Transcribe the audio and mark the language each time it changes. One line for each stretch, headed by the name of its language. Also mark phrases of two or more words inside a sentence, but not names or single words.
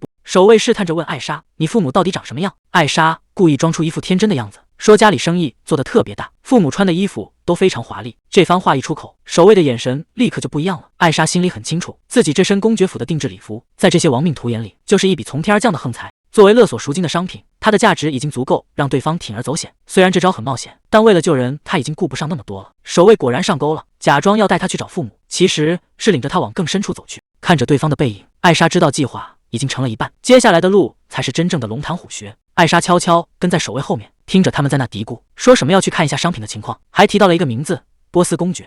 Chinese: 守衛試探着問艾莎：“你父母到底長什麼樣？”艾莎故意裝出一副天真的樣子，說家裡生意做得特別大，父母穿的衣服都非常華麗。這番話一出口，守衛的眼神立刻就不一樣了。艾莎心裡很清楚，自己這身公爵府的定制禮服，在這些亡命徒眼裡，就是一筆從天而降的橫財。作為勒索贖金的商品，它的價值已經足夠讓對方鋌而走險。雖然這招很冒險，但為了救人，他已經顧不上那麼多了。守衛果然上鈎了，假裝要帶他去找父母，其實是領着他往更深處走去。看着對方的背影，艾莎知道計劃已經成了一半，接下來的路才是真正的龍潭虎穴。艾莎悄悄跟在守衛後面，聽着他們在那嘀咕，說什麼要去看一下商品的情況，還提到了一個名字——波斯公爵。